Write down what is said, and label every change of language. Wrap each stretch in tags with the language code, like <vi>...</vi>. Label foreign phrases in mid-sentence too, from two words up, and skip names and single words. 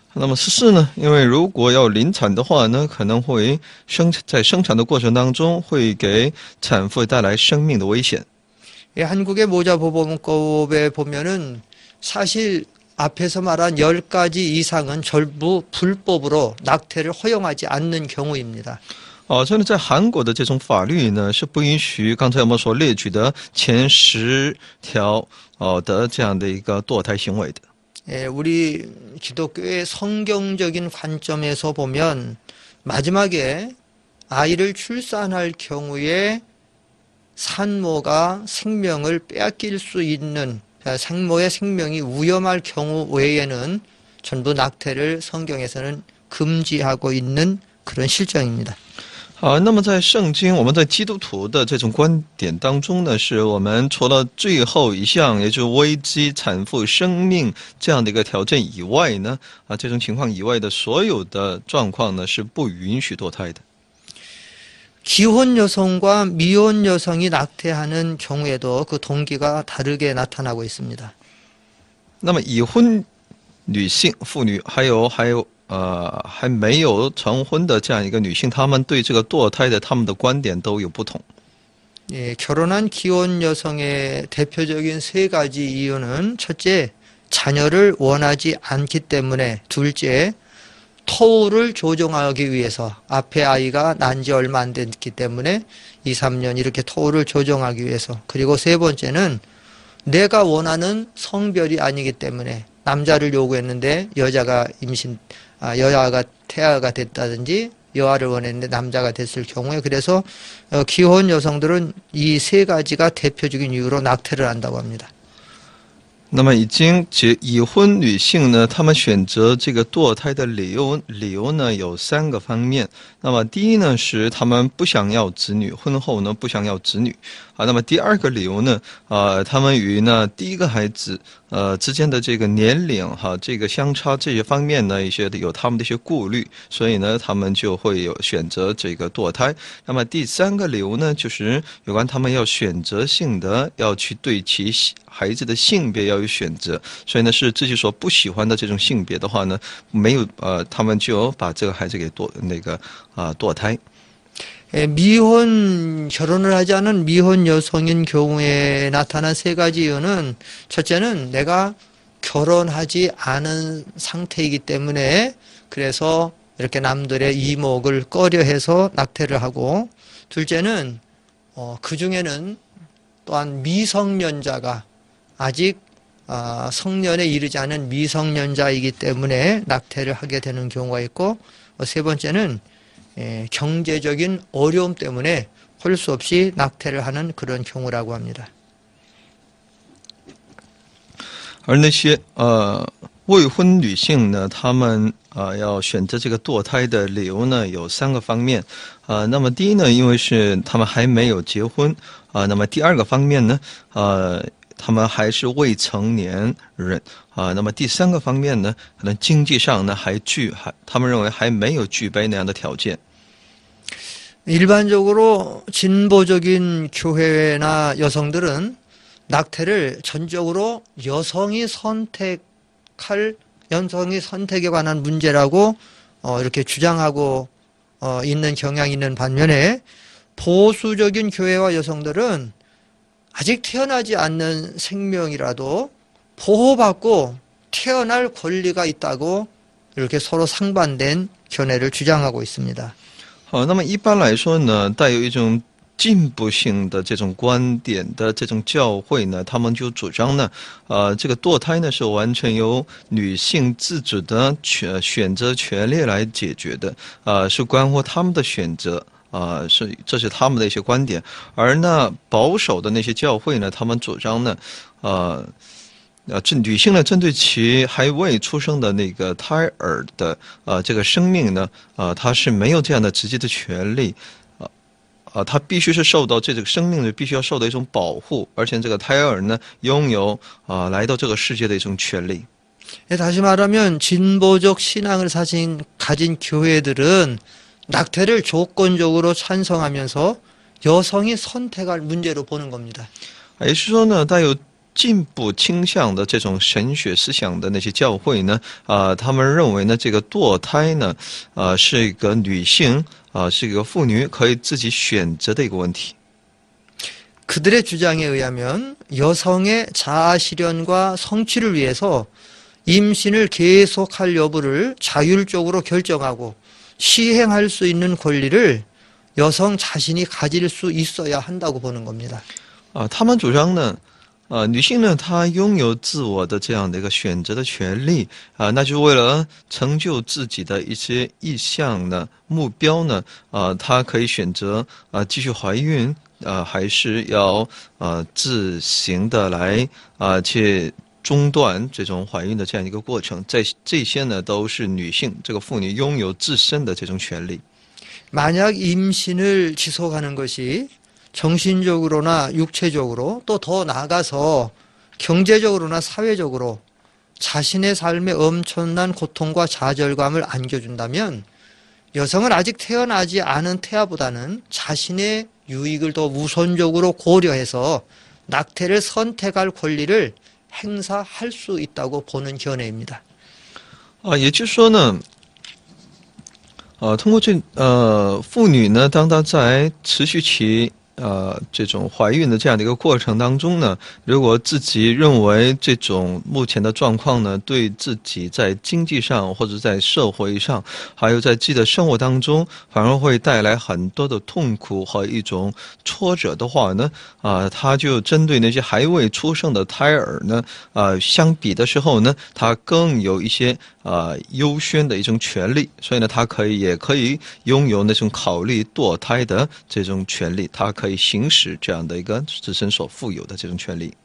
<zh>那么14呢，因为如果要临产的话呢，可能会在生产的过程当中会给产妇带来生命的危险。</zh> <ko>한국의 모자보범법에 보면은 사실 앞에서 말한 10가지 이상은 전부 불법으로 낙태를 허용하지 않는 경우입니다.</ko> <zh>所以呢，在韩国的这种法律呢，是不允许刚才我们所列举的前10条的这样的一个堕胎行为的。</zh> <ko>우리 기독교의 성경적인 관점에서 보면 마지막에 아이를 출산할 경우에 산모가 생명을 빼앗길 수 있는 생모의 생명이 위험할 경우 외에는 전부 낙태를 성경에서는 금지하고 있는 그런 실정입니다.</ko> <zh>那么在圣经，我们在基督徒的这种观点当中呢，是我们除了最后一项，也就是危及产妇生命这样的一个条件以外呢，这种情况以外的所有的状况呢，是不允许堕胎的。</zh> <ko>기혼 여성과 미혼 여성이 낙태하는 경우에도 그 동기가 다르게 나타나고 있습니다.</ko> <zh>那么已婚女性、妇女，还有还没有成婚的这样一个女性，她们对这个堕胎的她们的观点都有不同。</zh> <ko>결혼한 기혼 여성의 대표적인 세 가지 이유는 첫째, 자녀를 원하지 않기 때문에, 둘째, 터울을 조정하기 위해서 앞에 아이가 난 지 얼마 안 됐기 때문에 2, 3년 이렇게 터울을 조정하기 위해서, 그리고 세 번째는 내가 원하는 성별이 아니기 때문에 남자를 요구했는데 여자가 태아가 됐다든지 여아를 원했는데 남자가 됐을 경우에, 그래서 기혼 여성들은 이 세 가지가 대표적인 이유로 낙태를 한다고 합니다.</ko> <zh>那么已婚女性呢，她们选择这个堕胎的理由呢有3个方面。那么第一呢是她们不想要子女，婚后呢不想要子女。那么第二个理由呢，她们与第一个孩子之间的这个年龄哈，这个相差这些方面呢，一些有他们的一些顾虑，所以呢，他们就会有选择这个堕胎。那么第三个理由呢，就是有关他们要选择性的要去对其孩子的性别要有选择，所以呢，是自己所不喜欢的这种性别的话呢，没有他们就把这个孩子给堕胎。</zh> <ko>결혼을 하지 않은 미혼 여성인 경우에 나타난 세 가지 이유는 첫째는 내가 결혼하지 않은 상태이기 때문에 그래서 이렇게 남들의 이목을 꺼려해서 낙태를 하고 둘째는 그 중에는 또한 미성년자가 아직 성년에 이르지 않은 미성년자이기 때문에 낙태를 하게 되는 경우가 있고 세 번째는 경제적인 어려움 때문에 할 수 없이 낙태를 하는 그런 경우라고 합니다.</ko> <zh>而那些未婚女性呢，她们要选择这个堕胎的理由呢，有3个方面。那么第一呢，因为是她们还没有结婚那么第二个方面呢，他们还是未成年人那么第三个方面呢，可能经济上呢他们认为还没有具备那样的条件。</zh> <ko>일반적으로 진보적인 교회나 여성들은 낙태를 전적으로 여성이 선택에 관한 문제라고 이렇게 주장하고 있는 경향이 있는 반면에 보수적인 교회와 여성들은 아직 태어나지 않는 생명이라도 보호받고 태어날 권리가 있다고 이렇게 서로 상반된 견해를 주장하고 있습니다.</ko> <zh>好，那么一般来说呢，带有一种进步性的这种观点的这种教会呢，他们就主张呢，这个堕胎呢是完全由女性自主的选择权利来解决的，是关乎他们的选择。这是他们的一些观点，而呢保守的那些教会呢，他们主张呢，女性呢针对其还未出生的那个胎儿的这个生命呢，她是没有这样的直接的权利，她必须是受到这个生命呢必须要受到一种保护，而且这个胎儿呢拥有来到这个世界的一种权利。</zh> <ko>다시 말하면 진보적 신앙을 가진 교회들은 낙태를 조건적으로 찬성하면서 여성이 선택할 문제로 보는 겁니다.</ko> <zh>也就是说呢，带有进步倾向的这种神学思想的那些教会呢，他们认为呢，这个堕胎呢，是一个女性是一个妇女可以自己选择的一个问题。</zh> <ko>그들의 주장에 의하면 여성의 자아 실현과 성취를 위해서 임신을 계속할 여부를 자율적으로 결정하고 시행할 수 있는 권리를 여성 자신이 가질 수 있어야 한다고 보는 겁니다.</ko> <zh>他们主张呢，女性呢，她拥有自我的这样的一个选择的权利那就是为了成就自己的一些意向呢、目标呢，她可以选择继续怀孕还是要自行的来去中断这种怀孕的这样一个过程，这些呢都是女性这个妇女拥有自身的这种权利。</zh> <ko>만약 임신을 지속하는 것이 정신적으로나 육체적으로 또 더 나아가서 경제적으로나 사회적으로 자신의 삶에 엄청난 고통과 좌절감을 안겨준다면 여성은 아직 태어나지 않은 태아보다는 자신의 유익을 더 우선적으로 고려해서 낙태를 선택할 권리를 행사할 수 있다고 보는 견해입니다.</ko> <zh>也就是说呢，通过妇女呢，当她在持续其这种怀孕的这样的一个过程当中呢，如果自己认为这种目前的状况呢，对自己在经济上或者在社会上，还有在自己的生活当中，反而会带来很多的痛苦和一种挫折的话呢，他就针对那些还未出生的胎儿呢，相比的时候呢，他更有一些优先的一种权利，所以呢，他也可以拥有那种考虑堕胎的这种权利，他可以行使这样的一个自身所富有的这种权利。</zh>